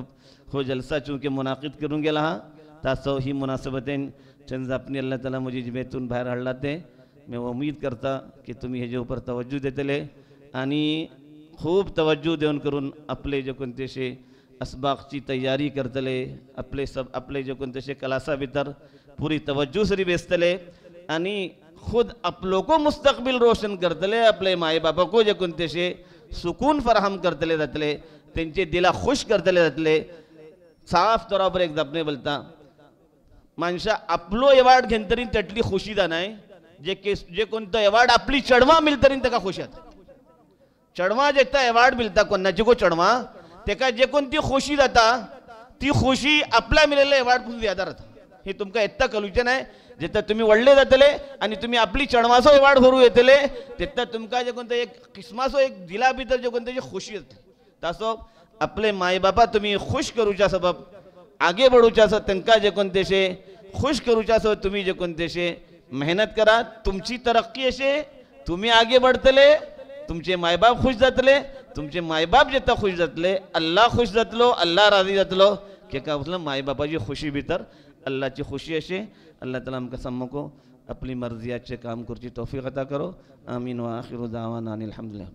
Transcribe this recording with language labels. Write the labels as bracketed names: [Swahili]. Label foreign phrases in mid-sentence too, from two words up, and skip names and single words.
[Konkani] हो जलसा चूंकि मुनाकिद करून गेला हा तासो ही मुनासबतें चंद अपनी अल्लाह ताला मुझे जिबेतून बाहेर हाडला ते मैं उम्मीद करता कि तुम्ही हेजे ऊपर तवज्जो देतले आणि खूब तवज्जो देऊन करून आपले जे कोणतेशे असबाकची तयारी करतले आपले जे कोणतेशे क्लासा भितर पूरी तवज्जो सरी बेसतले आणि खुद अपलों को मुस्तकबिल रोशन करतले अपने माए बापा को जे कोणतेशे सुकून फराहम करतले जातले त्यांचे दिला खुश करतले जातले साफ तौर पर एक जपने बोलता माणसा आपलो एवार्ड घेन तरी तटली खुशी जानाय जे कोणतं एवार्ड आपली चढवा मिळतरी तेका खुशी जाता चढवा जेता एवार्ड मिळता कोणाची को चढवा तेका जे कोणती खुशी जाता ती खुशी आपला मिळालेला एवार्ड पासून ज्यादा राहता हे तुमका येता कळूचे नाही जेता तुम्ही वडले जातले आणि तुम्ही आपली चढवासो एवार्ड भरू येतले तेता तुमका जे कोणतं एक किस्मासो एक दिला भितर जे कोणते खुशी येते तासो आपले माय बापा तुम्ही खुश करूच्या सबब आगे बढ़ूच्या असो त्यांका जे कोणतेशे खुश करूच्या असो तुम्ही जे कोणतेशे मेहनत करा तुमची तरक्की असे तुम्ही आगे बढ़तले तुमचे मायबाप खुश जातले तुमचे मायबाप जेता खुश जातले अल्लाह खुश जातलो अल्लाह राजी जातलो की का माय बापाची खुशी भितर अल्लाहची खुशी असे अल्लाह ताला आमकां सामको अपनी मर्जियाचे काम करची तौफीक अता करो। [Arabic] آمين وآخر دعوانا أن الحمد لله.